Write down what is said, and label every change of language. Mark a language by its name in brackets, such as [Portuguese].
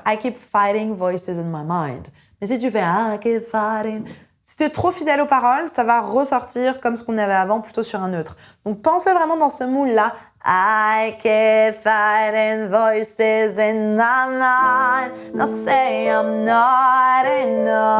[English] I keep fighting voices in my mind. [French] Mais si tu fais [English] I keep fighting... [French] Si tu es trop fidèle aux paroles, ça va ressortir comme ce qu'on avait avant, plutôt sur un neutre. Donc pense-le vraiment dans ce moule-là. [English] I keep fighting voices in my mind. Not say I'm not enough.